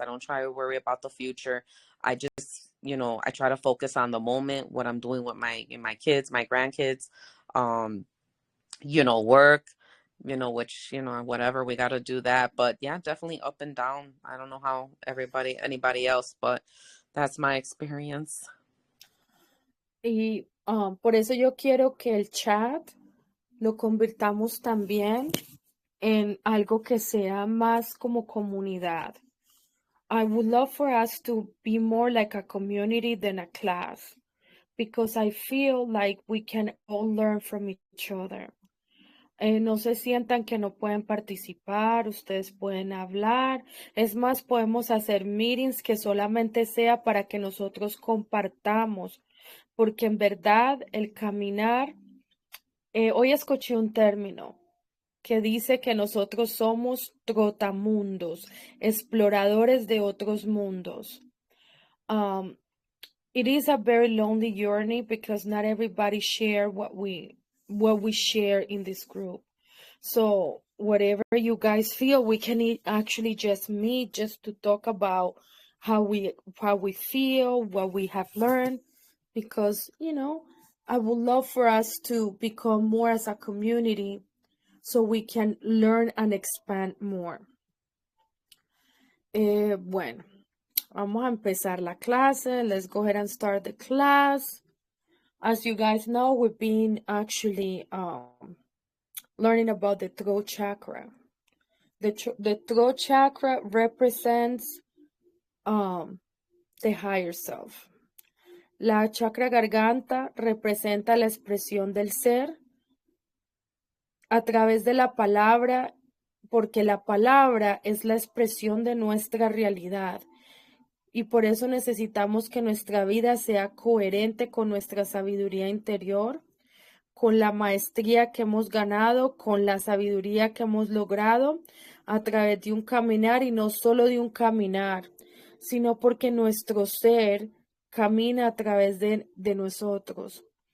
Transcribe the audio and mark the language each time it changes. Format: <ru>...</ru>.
<en>I don't try to worry about the future. I just, I try to focus on the moment, what I'm doing with my kids, my grandkids, work, which, whatever, we got to do that. But yeah, definitely up and down. I don't know how anybody else, but that's my experience.</en> <es>Y por eso yo quiero que el chat lo convirtamos también en algo que sea más como comunidad.</es> <en>I would love for us to be more like a community than a class, because I feel like we can all learn from each other.</en> <es>No se sientan que no pueden participar, ustedes pueden hablar. Es más, podemos hacer meetings que solamente sea para que nosotros compartamos, porque en verdad el caminar, hoy escuché un término que dice que nosotros somos trotamundos, exploradores de otros mundos.</es> <en>It is a very lonely journey because not everybody share what we share in this group. So whatever you guys feel, we can actually just meet just to talk about how we feel, what we have learned, because I would love for us to become more as a community so we can learn and expand more.</en> <es>Bueno, vamos a empezar la clase.</es> <en>Let's go ahead and start the class. As you guys know, we've been actually learning about the throat chakra. The throat chakra represents the higher self.</en> <es>La chakra garganta representa la expresión del ser a través de la palabra, porque la palabra es la expresión de nuestra realidad. Y por eso necesitamos que nuestra vida sea coherente con nuestra sabiduría interior, con la maestría que hemos ganado, con la sabiduría que hemos logrado a través de un caminar, y no solo de un caminar, sino porque nuestro ser camina a través de nosotros.</es>